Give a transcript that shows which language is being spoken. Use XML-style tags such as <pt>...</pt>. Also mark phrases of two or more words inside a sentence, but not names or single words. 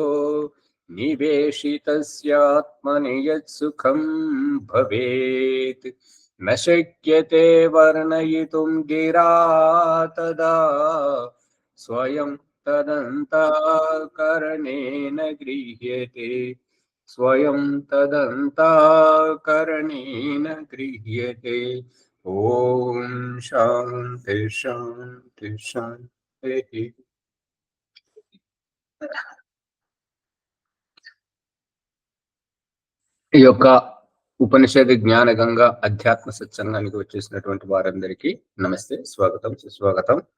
<sa>निवेशितस्यात्मनि यत्सुखं भवेत् न शक्यते वर्णयितुं गिरा तदा स्वयं तदन्तःकरणेन गृह्यते स्वयं तदन्तःकरणेन गृह्यते। ఓం శాంతి శాంతి శాంతి.</sa> <te>ఈ యొక్క ఉపనిషద్ జ్ఞానగంగా అధ్యాత్మ సత్సంగానికి వచ్చేసినటువంటి వారందరికీ నమస్తే, స్వాగతం, సుస్వాగతం.</te>